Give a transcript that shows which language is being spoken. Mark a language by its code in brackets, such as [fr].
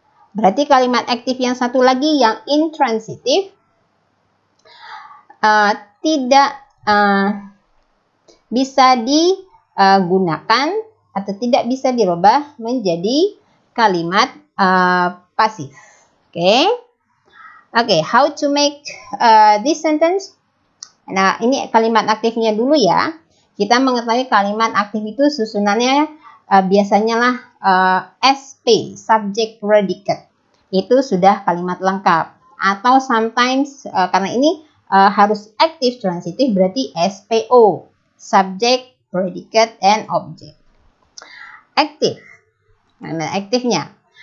[id] Berarti kalimat aktif yang satu lagi yang intransitive tidak bisa digunakan atau tidak bisa dirubah menjadi kalimat pasif. [en] Oke, how to make this sentence? [id] Nah, ini kalimat aktifnya dulu ya. Kita mengetahui kalimat aktif itu susunannya biasanya lah SP, subject predicate. Itu sudah kalimat lengkap. Atau sometimes karena ini harus active transitive berarti SPO, subject, predicate, and object. Active. Nah, aktifnya.